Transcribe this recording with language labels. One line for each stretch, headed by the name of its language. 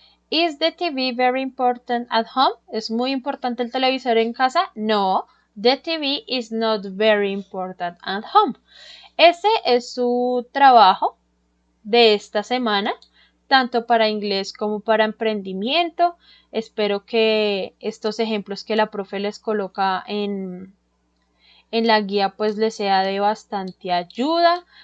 English: Is the TV very important at home?
Spanish: ¿Es muy importante el televisor en casa?
English: No, the TV is not very important at home.
Spanish: Ese es su trabajo de esta semana, tanto para inglés como para emprendimiento. Espero que estos ejemplos que la profe les coloca en la guía pues les sea de bastante ayuda.